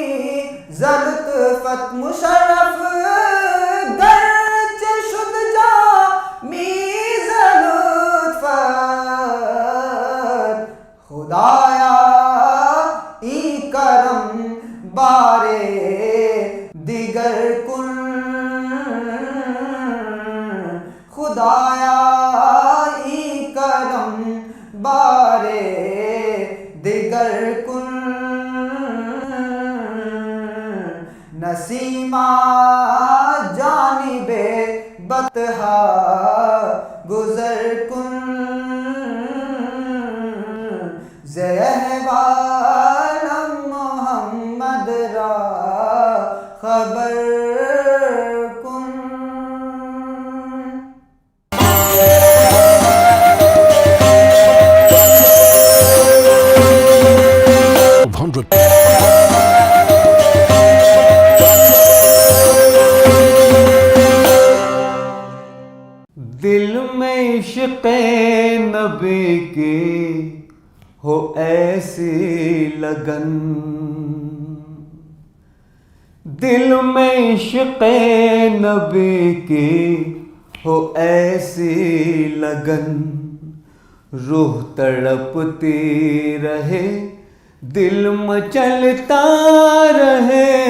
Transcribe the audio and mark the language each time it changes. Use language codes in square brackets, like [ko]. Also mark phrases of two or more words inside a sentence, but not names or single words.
[fa] زلطفت مشرف گرچہ شد جامی زلطفت خدایا ای کرم بارے دیگر کن خدایا ای کرم بارے دیگر کن نسیمہ جانب بطحا گزر کن احوال محمد را خبر کن 100. [ur] دل میں عشق نبی کی ہو ایسی لگن دل میں عشق نبی کی ہو ایسی لگن، روح تڑپتی رہے دل مچلتا رہے،